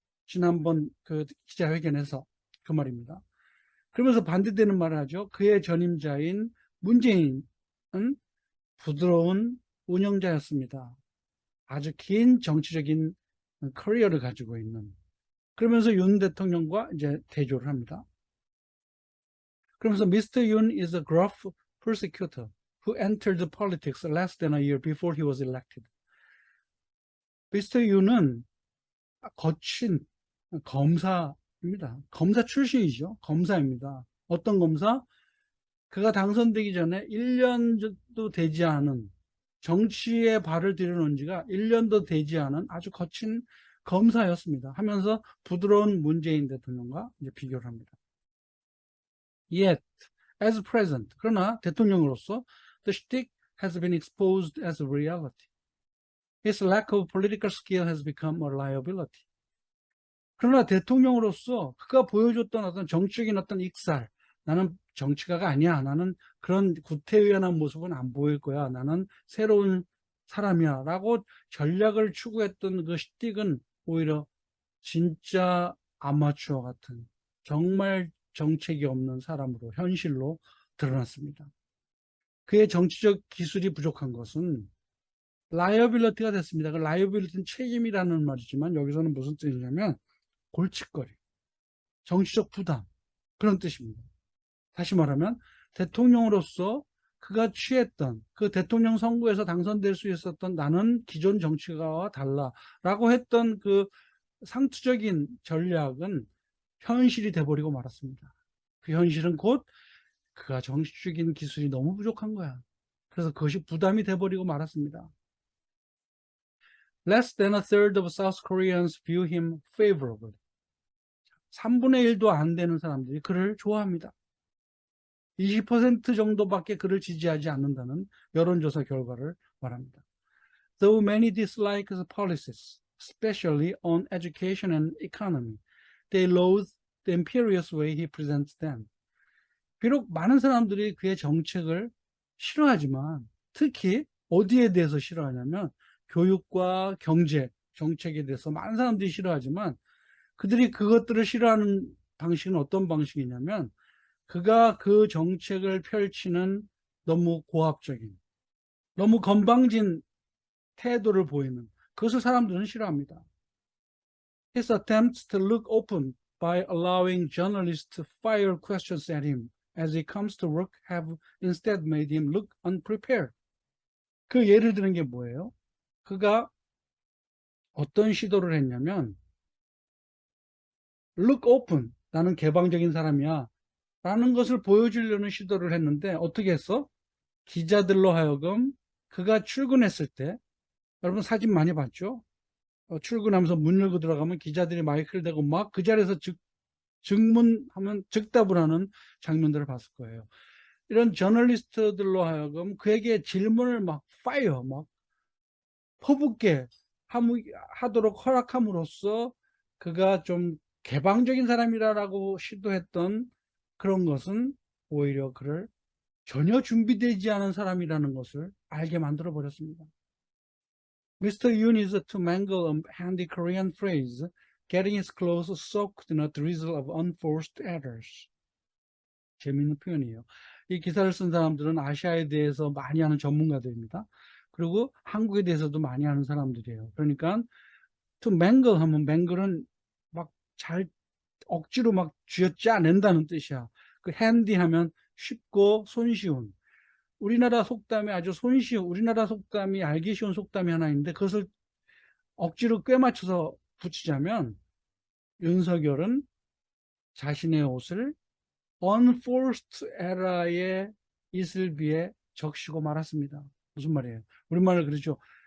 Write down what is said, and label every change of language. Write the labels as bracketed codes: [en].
[ko] 지난번 그 기자회견에서 그 말입니다. 그러면서 반대되는 말을 하죠. 그의 전임자인 문재인은 부드러운 운영자였습니다. 아주 긴 정치적인 커리어를 가지고 있는. 그러면서 윤 대통령과 이제 대조를 합니다. [en] 그러면서 Mr. Yoon is a gruff persecutor who entered politics less than a year before he was elected. Mr. [ko] Yoon은 거친 검사입니다. 검사 출신이죠. 검사입니다. 어떤 검사? 그가 당선되기 전에 1년도 되지 않은, 정치에 발을 들여놓은 지가 1년도 되지 않은 아주 거친 검사였습니다. 하면서 부드러운 문재인 대통령과 이제 비교를 합니다. [en] Yet, as president, [ko] 그러나 대통령으로서 [en] the shtick has been exposed as a reality. His lack of political skill has become a liability. [ko] 그러나 대통령으로서 그가 보여줬던 어떤 정치적인 어떤 익살, 나는 정치가가 아니야, 나는 그런 구태의연한 모습은 안 보일 거야, 나는 새로운 사람이야 라고 전략을 추구했던 그 shtick은 오히려 진짜 아마추어 같은, 정말 정책이 없는 사람으로 현실로 드러났습니다. 그의 정치적 기술이 부족한 것은 라이어빌리티가 됐습니다. 그 라이어빌리티는 책임이라는 말이지만 여기서는 무슨 뜻이냐면 골칫거리, 정치적 부담, 그런 뜻입니다. 다시 말하면 대통령으로서 그가 취했던 그 대통령 선거에서 당선될 수 있었던 나는 기존 정치가와 달라라고 했던 그 상투적인 전략은 현실이 돼버리고 말았습니다. 그 현실은 곧 그가 정치적인 기술이 너무 부족한 거야. 그래서 그것이 부담이 돼버리고 말았습니다. [en] Less than a third of South Koreans view him favorably. [ko] 3분의 1도 안 되는 사람들이 그를 좋아합니다. 20% 정도밖에 그를 지지하지 않는다는 여론조사 결과를 말합니다. [en] Though many dislike his policies, especially on education and economy, they loathe the imperious way he presents them. [ko] 비록 많은 사람들이 그의 정책을 싫어하지만 특히 어디에 대해서 싫어하냐면 교육과 경제 정책에 대해서 많은 사람들이 싫어하지만 그들이 그것들을 싫어하는 방식은 어떤 방식이냐면 그가 그 정책을 펼치는 너무 고압적인, 너무 건방진 태도를 보이는 그것을 사람들은 싫어합니다. [en] His attempts to look open by allowing journalists to fire questions at him as he comes to work have instead made him look unprepared. [ko] 그 예를 드는 게 뭐예요? 그가 어떤 시도를 했냐면 [en] look open, [ko] 나는 개방적인 사람이야 라는 것을 보여주려는 시도를 했는데 어떻게 했어? 기자들로 하여금 그가 출근했을 때, 여러분 사진 많이 봤죠? 출근하면서 문 열고 들어가면 기자들이 마이크를 대고 막 그 자리에서 증문하면 즉답을 하는 장면들을 봤을 거예요. 이런 저널리스트들로 하여금 그에게 질문을 막 파이어, 막 퍼붓게 하도록 허락함으로써 그가 좀 개방적인 사람이라고 시도했던 그런 것은 오히려 그를 전혀 준비되지 않은 사람이라는 것을 알게 만들어 버렸습니다. [en] Mr. Yoon is to mangle a handy Korean phrase, getting his clothes soaked in a drizzle of unforced errors. [ko] 재미있는 표현이에요. 이 기사를 쓴 사람들은 아시아에 대해서 많이 아는 전문가들입니다. 그리고 한국에 대해서도 많이 아는 사람들이에요. 그러니까 to mangle 하면 mangle은 막 잘 억지로 막 쥐어짜낸다는 뜻이야. 그 handy 하면 쉽고 손쉬운. 우리나라 속담에 아주 손쉬운, 우리나라 속담이 알기 쉬운 속담이 하나 있는데 그것을 억지로 꿰맞춰서 붙이자면 윤석열은 자신의 옷을 unforced error의 이슬비에 적시고 말았습니다. 무슨 말이에요? 우리말로 그러죠.